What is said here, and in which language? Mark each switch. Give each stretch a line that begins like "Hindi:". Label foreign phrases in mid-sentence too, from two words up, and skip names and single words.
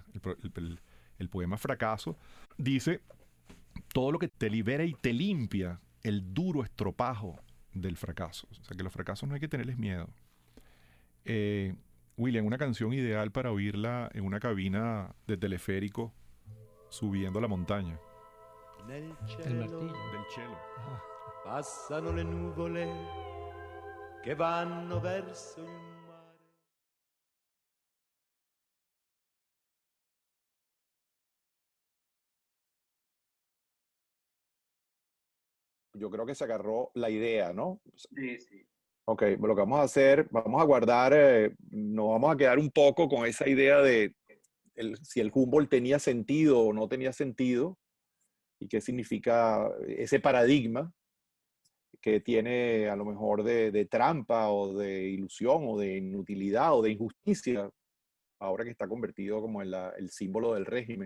Spanish: El poema Fracaso dice: todo lo que te libera y te limpia el duro estropajo del fracaso. O sea, que los fracasos no hay que tenerles miedo. William, una canción ideal para oírla en una cabina de teleférico subiendo la montaña. El martillo. Del cello.
Italian: Passano le nuvole che vanno verso il mare.
Spanish: Yo creo que se agarró la idea, ¿no? Sí, sí. Ok, lo que vamos a hacer, vamos a guardar, nos vamos a quedar un poco con esa idea de si el Humboldt tenía sentido o no tenía sentido y qué significa ese paradigma que tiene a lo mejor de trampa o de ilusión o de inutilidad o de injusticia, ahora que está convertido como en el símbolo del régimen.